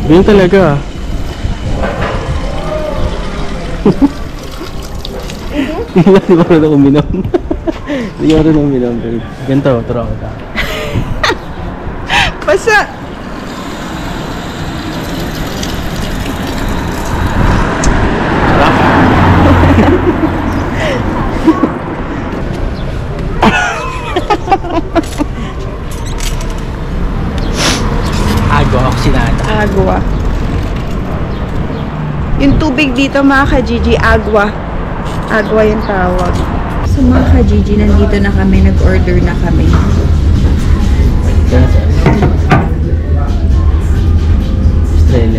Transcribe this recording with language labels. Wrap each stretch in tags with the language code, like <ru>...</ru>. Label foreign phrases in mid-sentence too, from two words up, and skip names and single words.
<tl>Ganyan talaga. Hindi ko rin ako uminom. Hindi ko rin uminom. Ganito, turo ako ta. Basta. Sarap.</tl> <es>Agua oxidada.</es> <tl>Agua. Yung tubig dito mga ka-Gigi, agua. Agua yung tawag. So mga ka-Gigi, nandito na kami, nag-order na kami. Australia.</tl>